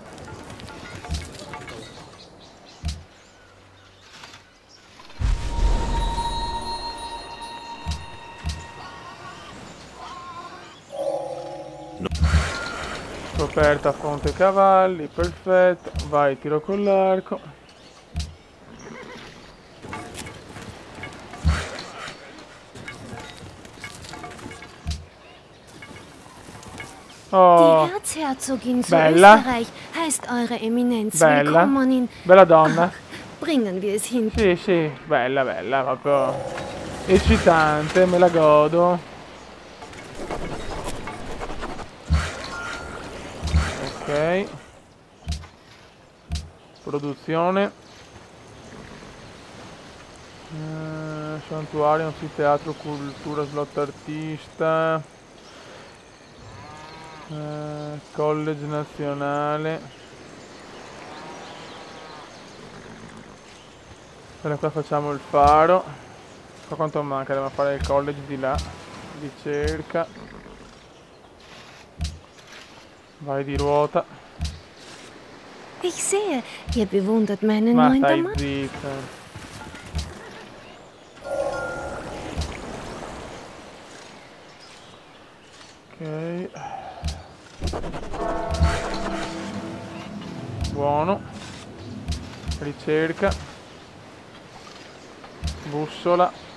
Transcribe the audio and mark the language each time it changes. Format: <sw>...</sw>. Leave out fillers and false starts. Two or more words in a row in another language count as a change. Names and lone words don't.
<it>Scoperta fronte cavalli, perfetto. Vai, tiro con l'arco. Oh,</it> <de>Die Erzherzogin zu</de> <it>bella.</it> <de>Österreich heißt Eure Eminenz.</de> <it>Bella.</it> <de>Willkommen in...</de> <it>Bella donna.</it> <de>Bringen wir es hin.</de> <it>Sì, sì, bella, bella, proprio eccitante, me la godo. Ok. Produzione. Santuario, anfiteatro, cultura, slot artista. College nazionale. Allora qua facciamo il faro. Qua quanto manca? Dobbiamo fare il college di là. Ricerca. Vai di ruota.</it> <de>Ich sehe, ihr bewundert meinen</de> <it>Ma</it> <de>neuen</de> <it>stai</it> <de>Damat.</de> <it>zitto. Ok. Buono. Ricerca. Bussola.</it>